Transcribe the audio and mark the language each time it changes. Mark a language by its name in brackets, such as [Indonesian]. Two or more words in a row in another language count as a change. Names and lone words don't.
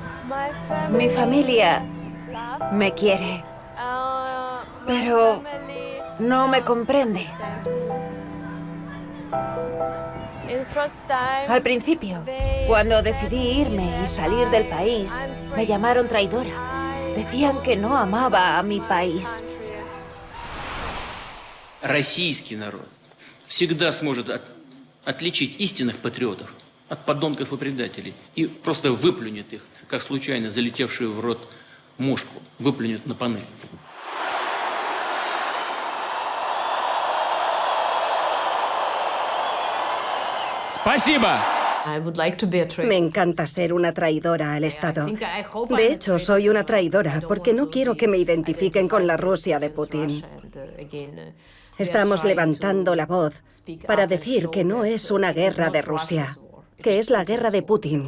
[Spanish] Mi familia me quiere, pero no me comprende. Al principio, cuando decidí irme y salir del país, me llamaron traidora. Decían que no amaba a mi país. [Russian] Российский народ всегда сможет отличить истинных патриотов от подонков и предателей и просто выплюнет их, как случайно залетевшую в рот мушку, выплюнет на панель. Спасибо. [Spanish] Me encanta ser una traidora al Estado. De hecho, soy una traidora porque no quiero que me identifiquen con la Rusia de Putin. Estamos levantando la voz para decir que no es una guerra de Rusia, que es la guerra de Putin.